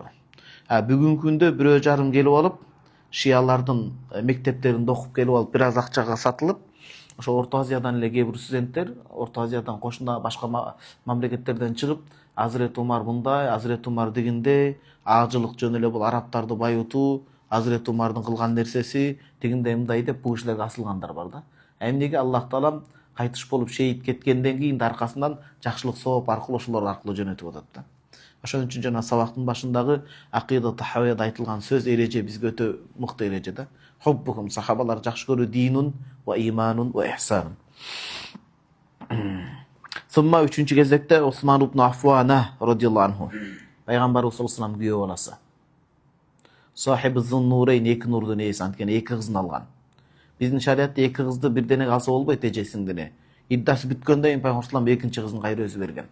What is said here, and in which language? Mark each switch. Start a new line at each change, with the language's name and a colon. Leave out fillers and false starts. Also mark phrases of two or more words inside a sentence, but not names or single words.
Kyrgyz: Бүгүнкү күндө 1,5 келип алып, шиялардын мектептеринде окуп келип алып, бир аз акчага сатылып, ошо Орто Азиядан эле кээ бир студенттер, Орто Азиядан кошуна башка мамлекеттерден чыгып, Азирети Умар мындай, Азирети Умар дегенде, ажылык жөн эле бул арабтарды байытуу, Азирети Умардын кылган нерсеси дегенде мындай деп бул кишилерге асылгандар бар да. Эмнеге Аллах таалам кайтыш болуп шейит кеткенден кийин аркасынан жакшылык сооп аркылуу ошолор аркылуу жөнөтүп атат да. Ошон үчүн жана сабактын башындагы акыйда тахавияда айтылган сөз, эреже бизге өтө мыкты эреже да. Хуббухум, сахабалар жакшы көрүү,
Arabic: دينٌ وإيمانٌ وإحسانٌ.
Kyrgyz: Сумма үчүнчү кезекте Усман ибн Аффана
Arabic: رضي الله عنه.
Kyrgyz: Пайгамбарыбыз
Arabic: صلى الله عليه وسلم
Kyrgyz: күйөө баласы. Сахиби Зун-Нурейн, эки нурдун ээси, анткени эки кызын алган. Биздин шариатта эки кызды бирдене алса болбойт, эжесиңдени. Иддасы бүткөндөн кийин Пайгамбар
Arabic: صلى الله عليه وسلم
Kyrgyz: экинчи кызын кайра өзү берген.